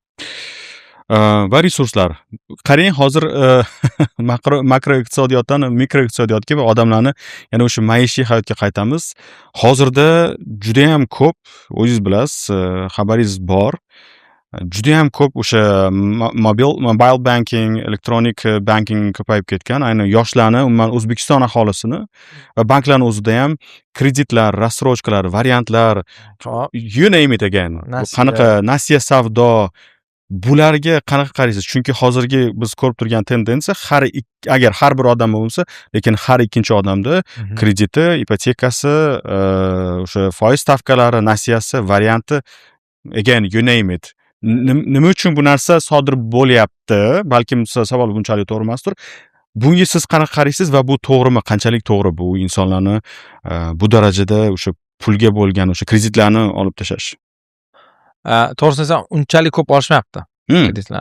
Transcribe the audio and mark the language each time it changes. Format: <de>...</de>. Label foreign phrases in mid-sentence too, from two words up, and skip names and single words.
<uz>Va resurslar. Qarang, hozir makro iqtisodiyotdan mikro iqtisodiyotga va odamlarni yana o'sha maishiy hayotga qaytamiz. Hozirda juda ham ko'p, o'zingiz bilasiz, xabaringiz bor. Juda ham ko'p o'sha</uz> <en>mobile banking, electronic banking</en> <uz>ko'payib ketgan. Ayni yoshlarni, umuman O'zbekiston aholisini va banklarning o'zida ham kreditlar, rassrochkalar, variantlar,</uz> <en>you name it again.</en> <uz>Qanaqa nasiya savdo, bularga qanaqa qaraysiz? Chunki hozirgi biz ko'rib turgan tendensiya agar har bir odam bo'lsa, lekin har ikkinchi odamda krediti, ipotekasi, o'sha foiz stavkalari, nasiyasi, varianti,</uz> <en>again you name it.</en> <uz>Nima uchun bu narsa sodir bo'lyapti? Balkim savol bunchalik to'g'ri emasdir. Bunga siz qanaqa qaraysiz va bu to'g'rimi? Qanchalik to'g'ri bu insonlarni bu darajada o'sha pulga bo'lgan o'sha kreditlarni olib tashlash? To'g'risini aytsam, unchalik ko'p olishmayapti kreditlar.</uz>